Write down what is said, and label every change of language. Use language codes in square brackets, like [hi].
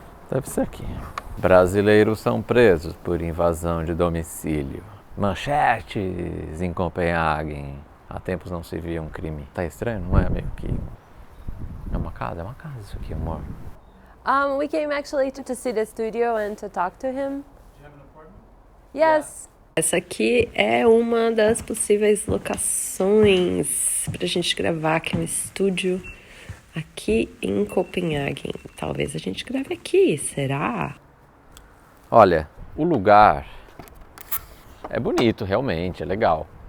[pt] Deve ser aqui. Brasileiros são presos por invasão de domicílio. Manchetes em Copenhagen. Há tempos não se via um crime. Tá estranho, não é? Meio que... É uma casa isso aqui, amor. [en] We came actually to see the studio and to talk to him. Do you have an appointment? Yes. [pt] Essa aqui é uma das possíveis locações pra gente gravar, que é um estúdio aqui em Copenhagen. Talvez a gente grave aqui, será? Olha, o lugar é bonito, realmente, é legal.